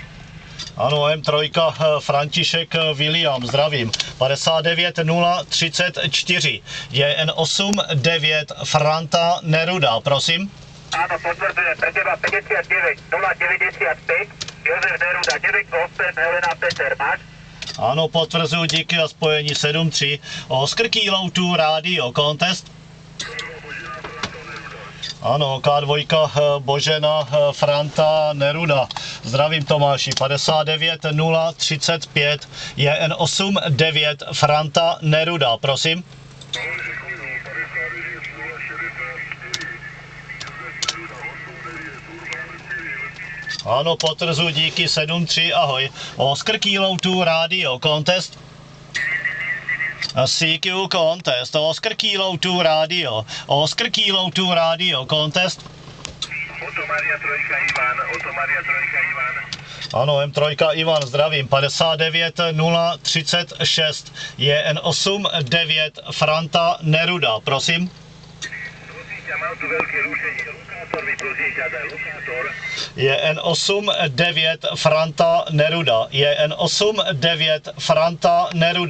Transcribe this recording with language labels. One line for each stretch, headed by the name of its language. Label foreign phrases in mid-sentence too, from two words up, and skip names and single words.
Czech: Ano, M3 František William, zdravím. 59034, JN8 9 Franta Neruda, prosím.
Slovak: Áno, potvrdzujem, pre teba 59 095, Jozef Neruda 98, Helena Peter, máš?
Czech: Ano, potvrzuji, díky za spojení 73.
English: Oscar Kilo 2 Radio Contest.
Czech: Ano, K2 Božena Franta Neruda. Zdravím Tomáši, 59035, JN8 9 Franta Neruda, prosím. Ano, potvrzuji, díky 73, ahoj.
English: Oscar Kilo 2 Radio Contest. CQ Contest, Oscar Kilo 2 Radio, Oscar Kilo 2 Radio Contest.
Czech: Oto Maria 3 Ivan, Oto Maria 3 Ivan. Ano, M3 Ivan, zdravím, 59036, JN8 9 Franta Neruda, prosím.
Slovak: Mám tu veľké rušenie, lokátor mi prosím ťa daj, lokátor. JN8 9 Franta Neruda, JN8 9 Franta Neruda.